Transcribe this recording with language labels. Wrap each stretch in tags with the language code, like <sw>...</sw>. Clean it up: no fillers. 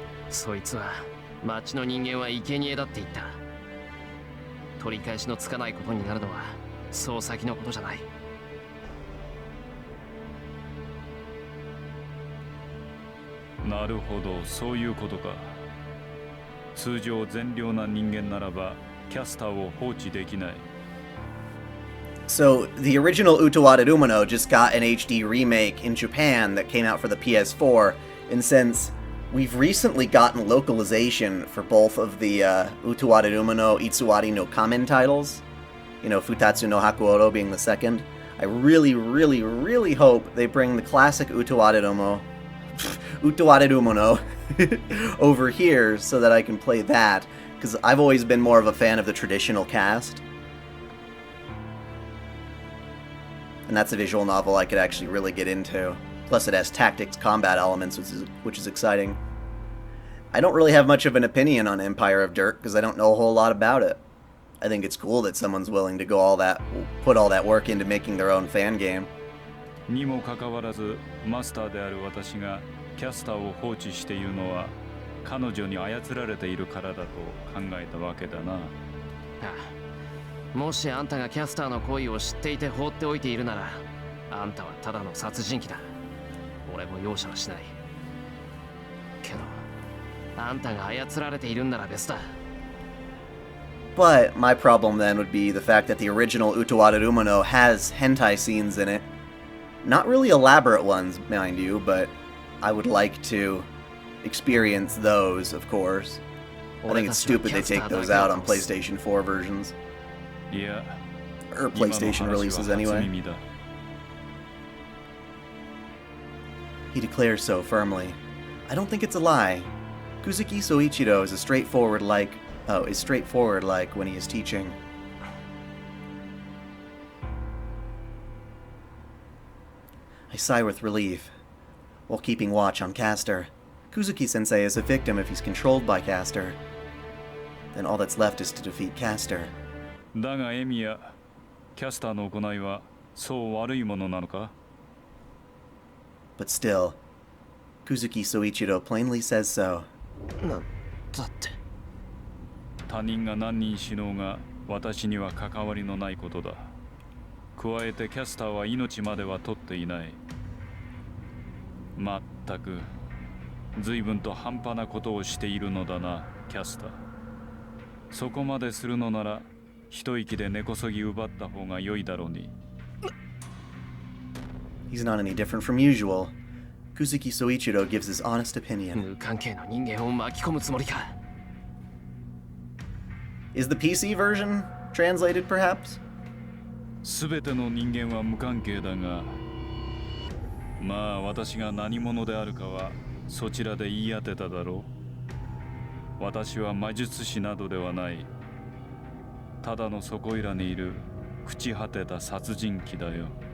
<ja>そいつは町の人間は生贄だって言った。取り返しのつかないことになるのはそう先のことじゃない。なるほど、そういうことか。通常善良な人間ならばキャスターを放置できない。</ja> <en>So, the original Utawada Umano just got an HD remake in Japan that came out for the PS4, and since we've recently gotten localization for both of the Utawada Umano Itsuwari no Kamen titles, you know, Futatsu no Hakuoto being the second, I really, really, really hope they bring the classic Utawada Umano over here so that I can play that, because I've always been more of a fan of the traditional cast. And that's a visual novel I could actually really get into. Plus it has tactics combat elements, which is exciting. I don't really have much of an opinion on Empire of Dirt because I don't know a whole lot about it. I think it's cool that someone's willing to put all that work into making their own fan game.</en> <ja>にもかかわらずマスターである私がキャスターを放置しているのは彼女に操られているからだと考えたわけだな。ああ、もしあんたがキャスターの行為を知っていて放っておいているなら、あんたはただの殺人鬼だ。俺も容赦はしない。けど、あんたが操られているんなら別だ。</ja> <en>But my problem then would be the fact that the original Utawada Umano has hentai scenes in it. Not really elaborate ones, mind you, but I would like to experience those, of course. I think it's stupid they take those out on PlayStation 4 versions.</en> <ja>いや、</ja> <en>Or PlayStation releases anyway. He declares so firmly. I don't think it's a lie. Kuzuki Soichiro is straightforward like when he is teaching. I sigh with relief, while keeping watch on Castor. Kuzuki-sensei is a victim if he's controlled by Castor. Then all that's left is to defeat Castor.</en> <ja>だがエミヤ、キャスターの行いはそう悪いものなのか?</ja> <en>But still, Kuzuki Soichiro plainly says so.</en> <ja>だって。他人が何人死のうが私には関わりのないことだ。加えてキャスターは命までは取っていない。まったく随分と半端なことをしているのだな、キャスター。そこまでするのなら一息で根こそぎ奪った方が良いだろうに。</ja> <en>He's not any different from usual. Kuzuki Soichiro gives his honest opinion.</en> <ja>無関係の人間を巻き込むつもりか。</ja> <en>Is the PC version translated, perhaps?</en> <ja>すべての人間は無関係だが、まあ私が何者であるかはそちらで言い当てただろう。私は魔術師などではない。ただのそこいらにいる朽ち果てた殺人鬼だよ。</ja>